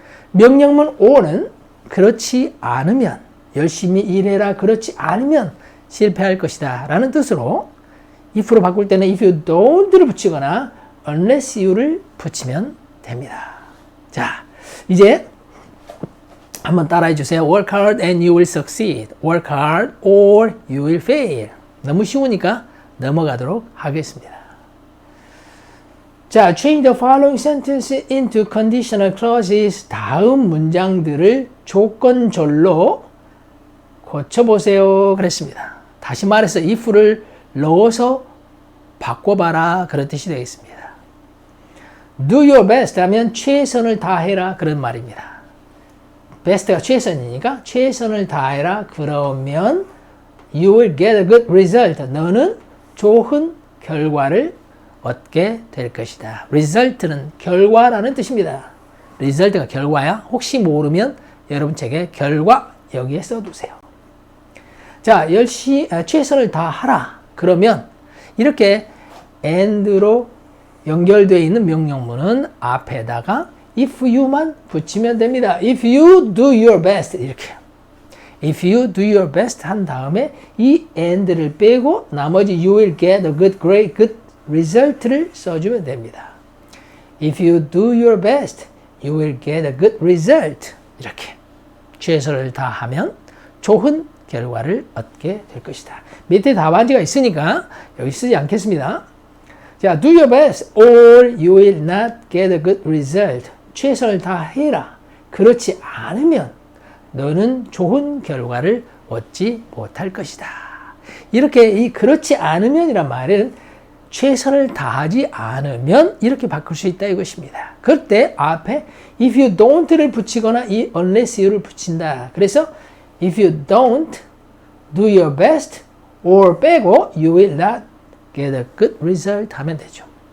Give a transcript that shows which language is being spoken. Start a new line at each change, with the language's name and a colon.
Korean: 명령문 or는 그렇지 않으면, 열심히 일해라. 그렇지 않으면 실패할 것이다 라는 뜻으로 if로 바꿀 때는
English: if you don't
Korean: 를 붙이거나
English: unless you
Korean: 를 붙이면 됩니다. 자, 이제 한번 따라해 주세요.
English: Work hard and you will succeed. Work hard or you will fail.
Korean: 너무 쉬우니까 넘어가도록 하겠습니다.
English: 자, change the following sentence into conditional clauses.
Korean: 다음 문장들을 조건절로 고쳐보세요. 그랬습니다. 다시 말해서 if를 넣어서 바꿔봐라. 그런 뜻이 되겠습니다.
English: Do your best
Korean: 하면 최선을 다해라. 그런 말입니다. best가 최선이니까 최선을 다해라. 그러면
English: you will get a good result.
Korean: 너는 좋은 결과를 얻게 될 것이다. result는 결과라는 뜻입니다. result가 결과야. 혹시 모르면 여러분 책에 결과 여기에 써두세요. 자, 최선을 다하라. 그러면 이렇게 and로 연결되어 있는 명령문은 앞에다가
English: if you
Korean: 만 붙이면 됩니다.
English: If you do your best
Korean: 이렇게.
English: If you do your best
Korean: 한 다음에 이 and를 빼고 나머지
English: you will get a good, great, good result
Korean: 를 써주면 됩니다.
English: If you do your best, you will get a good result.
Korean: 이렇게 최선을 다하면 좋은 결과를 얻게 될 것이다. 밑에 답안지가 있으니까 여기 쓰지 않겠습니다.
English: 자, do your best or you will not get a good result.
Korean: 최선을 다해라. 그렇지 않으면 너는 좋은 결과를 얻지 못할 것이다. 이렇게 이 그렇지 않으면이란 말은 최선을 다하지 않으면 이렇게 바꿀 수 있다 이것입니다. 그때 앞에
English: if you don't
Korean: 를 붙이거나 이
English: unless you
Korean: 를 붙인다. 그래서
English: if you don't do your best or
Korean: 빼고
English: you will not get a good result
Korean: 하면 되죠.